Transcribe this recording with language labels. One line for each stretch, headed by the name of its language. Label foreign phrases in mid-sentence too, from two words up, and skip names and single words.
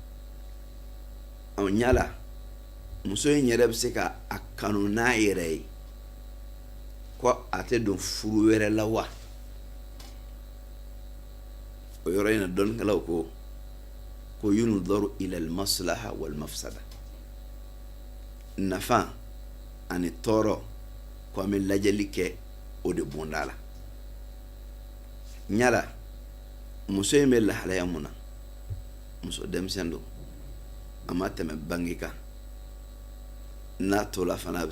Bambara: ɲala muso in yɛrɛ bɛ se ka a kanu n'a yɛrɛ ye ko a tɛ don furu wɛrɛ la wa o yɔrɔ in na dɔnnikɛlaw ko
Arabic: ينظر إلى المصلحة والمفسدة
Bambara: nafa ani tɔɔrɔ ko an bɛ lajɛli kɛ o de bonda la ɲala muso in bɛ lahalaya mun na muso denmisɛn don a ma tɛmɛ bange kan n'a tola fana a bɛ